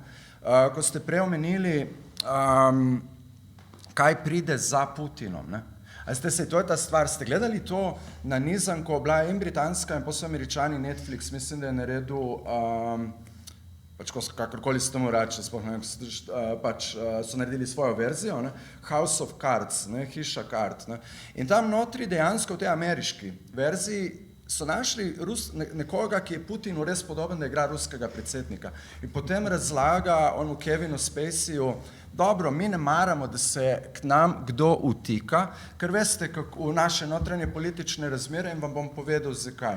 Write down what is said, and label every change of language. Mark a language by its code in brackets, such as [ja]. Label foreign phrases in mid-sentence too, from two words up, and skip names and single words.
[sl] Ko ste prej omenili, kaj pride za Putinom. Ne? A ste se, to je ta stvar, ste gledali to na nizanko, bila in britanska in potem Američani Netflix, mislim, da je naredil, pač kakorkoli se temu reče, pač so naredili svojo verzijo, ne? House of Cards, ne? Hiša kart. Ne? In tam notri dejansko v tej ameriški verziji so našli nekoga, ki je Putinu res podoben, da igra ruskega predsednika. In potem razlaga on v Kevinu Spaceyju, dobro, mi ne maramo, da se k nam kdo vtika, ker veste, kako v naše notranje politične razmere in vam bom povedal, zakaj.